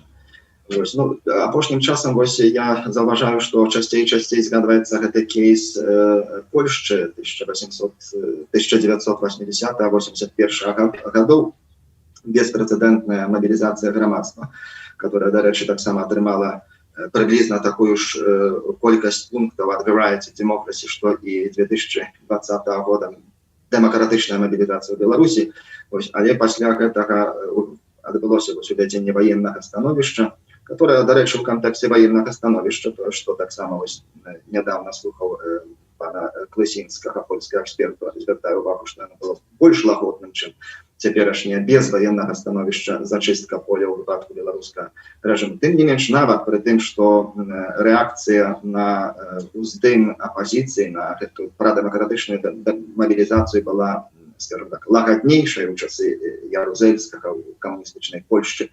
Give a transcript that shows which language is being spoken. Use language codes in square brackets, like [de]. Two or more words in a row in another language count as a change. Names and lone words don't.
[be] Вось, ну, апошнім часам вось я заўважаю, што часцей і часцей згадваецца гэты кейс Польшчы 1980-81 гадоў, беспрэцэдэнтная мабілізацыя грамадства, которая, дарэчы, таксама атрымала прыблізна такую ж колькасць пунктаў ад Variety Democracy, што і 2020 года дэмакратычная мабілізацыя ў Беларусі. Але пасля гэтага адбылося увядзенне ваеннага становішча, которое, дарэчы, у [ru] контексте военного становища, то, что так само недавно слухал [be] пана Клысінскага, [ru] польского эксперта, [uk] звертаю увагу, [ru] что оно было [be] больш лагодным, чым цяперашняе [ru] без военного становища [be] зачистка поля ў выпадку беларускага рэжыму. Тым не менш, нават пры тым, што рэакцыя на уздым апозіцыі, на гэту прадэмакратычную мабілізацыю была, [ru] скажем так, [be] лагаднейшая ў часы Ярузельскага ў камуністычнай Польшчы.